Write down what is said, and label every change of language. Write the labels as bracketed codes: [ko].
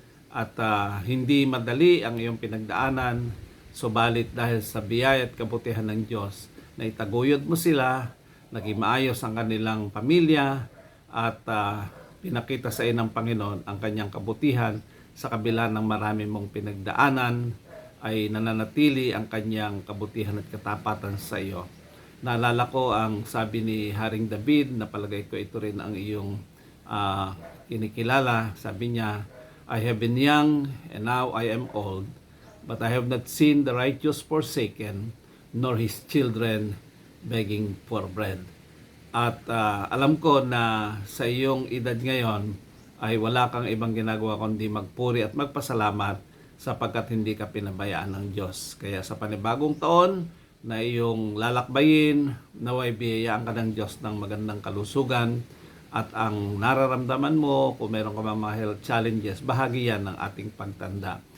[tl] At hindi madali ang iyong pinagdaanan, subalit dahil sa biyaya at kabutihan ng Diyos, na itaguyod mo sila, naging maayos ang kanilang pamilya at pinakita sa iyo ng Panginoon ang kanyang kabutihan sa kabila ng marami mong pinagdaanan, ay nananatili ang kanyang kabutihan at katapatan sa iyo. Naalala ko ang sabi ni Haring David, na palagay ko ito rin ang iyong kinikilala. [en] Sabi niya, I have been young and now I am old, but I have not seen the righteous forsaken, nor his children begging for bread. [tl] At alam ko na sa iyong edad ngayon ay wala kang ibang ginagawa kundi magpuri at magpasalamat sapagkat hindi ka pinabayaan ng Diyos. Kaya sa panibagong taon na iyong lalakbayin, naway biyayaan ka ng Diyos ng magandang kalusugan, at ang nararamdaman mo, kung meron ka mga health challenges, bahagi yan ng ating pagtanda.